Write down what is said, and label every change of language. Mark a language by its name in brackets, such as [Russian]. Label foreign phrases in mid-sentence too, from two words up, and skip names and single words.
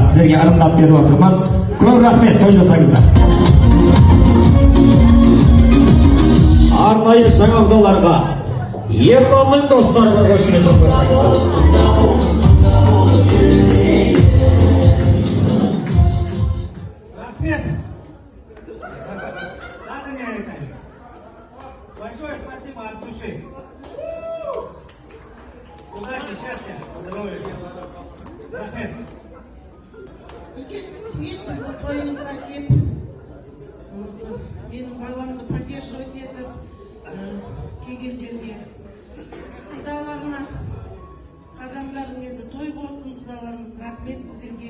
[Kazakh] Сіздерге ырымдап беріп отырмыз. Көп рахмет, той жасаңыздар. Арнайы жаңа құдаларға, Ерланның достарына қошеметін қойыңыздар. Рахмет. [Russian] Надо не это. Большое спасибо от души. Удачи, счастья, здоровья. [Kazakh] Рахмет. Біздің тойымызға кеп, менің баламды поддерживать етіп, келгендерге. Құдаларына, қадамдарың енді той болсын, құдаларымыз рахмет сіздерге.